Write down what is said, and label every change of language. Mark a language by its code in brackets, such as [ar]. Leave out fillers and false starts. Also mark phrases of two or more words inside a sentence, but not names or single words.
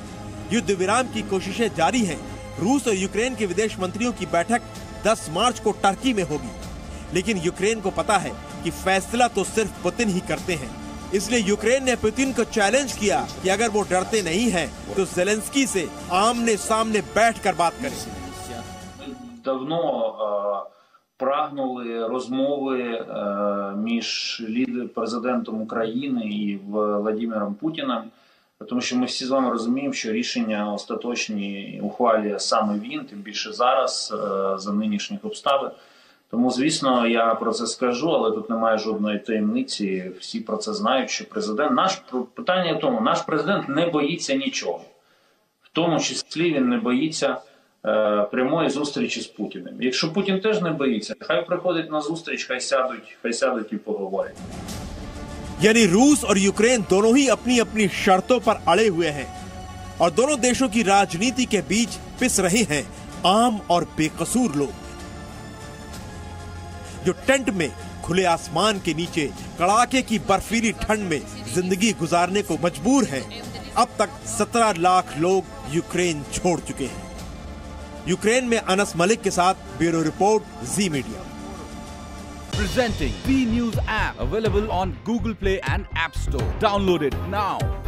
[hi] युद्ध विराम की कोशिशें जारी हैं। रूस और यूक्रेन के विदेश मंत्रियों की बैठक 10 मार्च को टर्की में होगी। लेकिन यूक्रेन को पता है कि फैसला तो सिर्फ पुतिन ही करते हैं। इसलिए यूक्रेन ने पुतिन को चैलेंज किया कि अगर वो डरते नहीं हैं, तो ज़ेलेंस्की से आमने सामने बैठकर बात करें। [uk] Прагнули розмови між президентом України і Владимиром Путіним, тому що ми всі з вами розуміємо, що рішення остаточні ухвалює саме він, тим більше зараз, за нинішніх обставин. Тому, звісно, я про це скажу, але тут немає жодної таємниці, всі про це знають, що питання в тому, наш президент не боїться нічого. В тому числі він не боїться прямої зустрічі з Путіним. Якщо Путін теж не боїться, хай приходить на зустріч, хай сядуть і поговорять. [hi] यानी रूस और यूक्रेन दोनों ही अपनी अपनी शर्तों पर अड़े हुए हैं और दोनों देशों की राजनीति के बीच पिस रहे हैं आम और बेकसूर लोग, जो टेंट में खुले आसमान के नीचे कड़ाके की बर्फीली ठंड में जिंदगी गुजारने को मजबूर हैं। अब तक 17 लाख लोग यूक्रेन छोड़ चुके हैं। यूक्रेन में अनस मलिक के साथ ब्यूरो रिपोर्ट, जी मीडिया। [en] Presenting V News app, available on Google Play and App Store. Download it now.